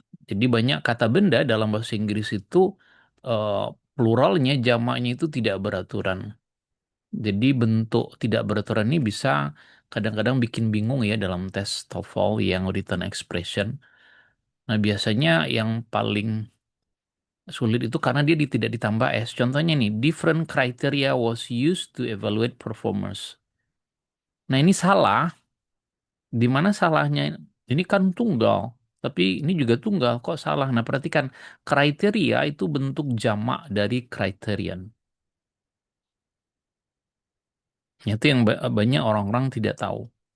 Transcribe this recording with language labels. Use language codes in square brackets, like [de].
[id] Jadi banyak kata benda dalam bahasa Inggris itu eh, pluralnya, jamaknya itu tidak beraturan. Jadi bentuk tidak beraturan ini bisa kadang-kadang bikin bingung ya dalam tes TOEFL yang written expression. Nah, biasanya yang paling sulit itu karena dia tidak ditambah S. Contohnya nih, [en] different criteria was used to evaluate performers. [id] Nah, ini salah. Di mana salahnya? Ini kan tunggal, tapi ini juga tunggal. Kok salah? Nah, perhatikan kriteria itu bentuk jamak dari criterion. Itu yang banyak orang-orang tidak tahu.